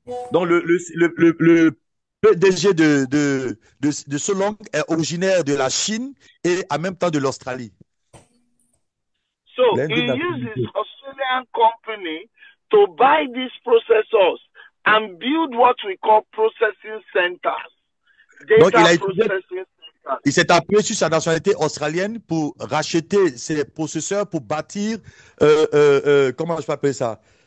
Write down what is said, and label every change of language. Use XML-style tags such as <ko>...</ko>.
<fr>Donc, le PDG de Solong est originaire de la Chine et en même temps de l'Australie.</fr> <en>So he used his Australian company to buy these processors and build what we call processing centers. Data processing centers.</en> <fr>Il s'est appuyé sur sa nationalité australienne pour racheter ses processeurs pour bâtir, comment je peux appeler ça?</fr>